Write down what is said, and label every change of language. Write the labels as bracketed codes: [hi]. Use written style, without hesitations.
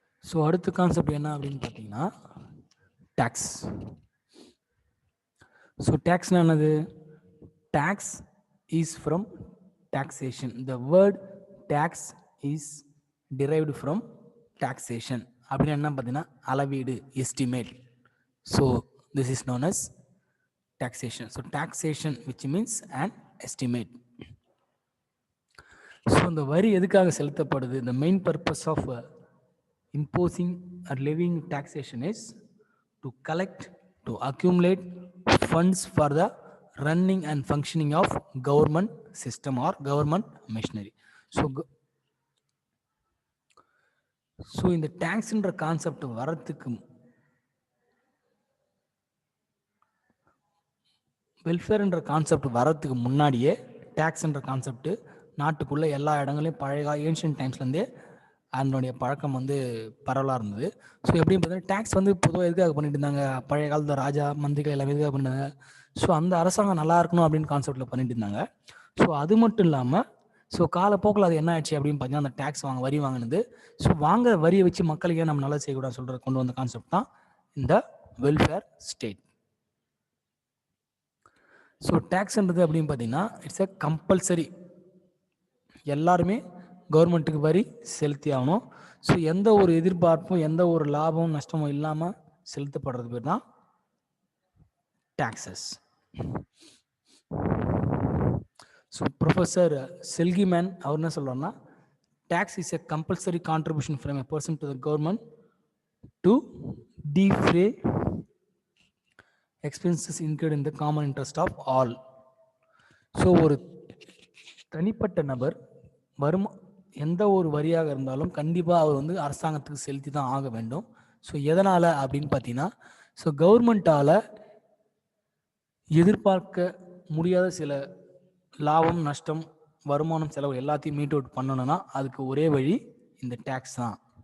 [ta] So அடுத்த concept என்ன அப்படின்னு பார்த்தீங்கன்னா டேக்ஸ். [en] so [ta] டேக்ஸ்னா என்னது? [en] Tax is from taxation. The word tax is derived from taxation. [ta] அப்படின்னு என்ன பார்த்தீங்கன்னா அளவீடு, [en] Estimate. So this is known as taxation. So taxation which means an estimate. ஸோ [ta] இந்த வரி எதுக்காக செலுத்தப்படுது? [en] The main purpose of imposing or levying taxation is to collect, to accumulate funds for the running and functioning of government system or government machinery. [ta] So இந்த டாக்ஸ்ன்ற concept வரத்துக்கு, வெல்ஃபேர்ன்ற concept வரத்துக்கு முன்னாடியே டாக்ஸ்ன்ற concept நாட்டுக்குள்ள எல்லா இடங்களையும் பழைய ஏன்ஷியன்ட் டைம்ஸ்லேருந்தே அதனுடைய பழக்கம் பரவலாக இருந்தது. ஸோ எப்படின்னு பார்த்தீங்கன்னா டேக்ஸ் பொதுவாக எதுக்காக பண்ணிட்டு இருந்தாங்க? பழைய காலத்தில் ராஜா மந்திரிகள் எல்லாமே எதுக்காக பண்ணிட்டாங்க? ஸோ அந்த அரசாங்கம் நல்லா இருக்கணும் அப்படின்னு கான்செப்டில் பண்ணிட்டு இருந்தாங்க. ஸோ அது மட்டும் இல்லாமல் ஸோ காலப்போக்கில் அது என்ன ஆச்சு அப்படின்னு பார்த்தீங்கன்னா அந்த டேக்ஸ் வரி வாங்கினது. ஸோ வாங்க வரியை வச்சு மக்களுக்கே நம்ம நல்லா செய்யக்கூடாது சொல்கிற கொண்டு வந்த கான்செப்ட் தான் இந்த வெல்ஃபேர் ஸ்டேட். ஸோ டேக்ஸ்ன்றது அப்படின்னு பார்த்தீங்கன்னா [en] It's a compulsory. [ta] எல்லாருமே கவர்மெண்ட்டுக்கு வரி செலுத்தி ஆகணும். ஸோ எந்த ஒரு எதிர்பார்ப்பும் எந்த ஒரு லாபமும் நஷ்டமும் இல்லாமல் செலுத்தப்படுறது பேர் தான் taxes. [en] so [ta] ப்ரொஃபஸர் செல்கிமேன் அவர் என்ன சொல்கிறாருன்னா, [en] tax is a compulsory contribution from a person to the government to defray expenses incurred in the common interest of all. [ta] So ஒரு தனிப்பட்ட நபர் எந்த ஒரு வரியாக இருந்தாலும் கண்டிப்பாக அவர் அரசாங்கத்துக்கு செலுத்தி தான் ஆக வேண்டும். ஸோ எதனால் அப்படின்னு பார்த்தீங்கன்னா, ஸோ கவர்மெண்ட்டால் எதிர்பார்க்க முடியாத சில லாபம், நஷ்டம், வருமானம், செலவு எல்லாத்தையும் மீட் அவுட் பண்ணணும்னா அதுக்கு ஒரே வழி இந்த டேக்ஸ் தான்.